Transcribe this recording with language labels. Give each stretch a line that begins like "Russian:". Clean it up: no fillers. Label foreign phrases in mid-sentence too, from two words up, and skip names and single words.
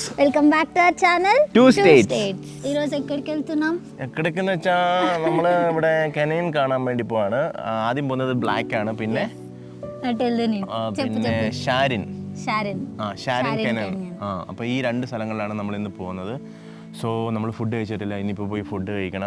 English: Welcome back to our channel టూ స్టేట్స్.
Telugu: ఈ రోజు ఎక్కడికి వెళ్తున్నాం?
Malayalam: എక్కడిക്കെന്ന് വെച്ചാൽ നമ്മള് ഇവിടെ കെനൈൻ കാണാൻ വേണ്ടി പോവാണ്. ആദ്യം പോകുന്നത് ബ്ലാക്ക് ആണ്, പിന്നെ പിന്നെ ഷാരിൻ കെനൈൻ. അപ്പോൾ ഈ രണ്ട് സ്ഥലങ്ങളിലാണ് നമ്മൾ ഇന്ന് പോകുന്നത്. സോ നമ്മൾ ഫുഡ് കഴിച്ചിട്ടില്ല, ഇനിയിപ്പോൾ പോയി ഫുഡ് കഴിക്കണം.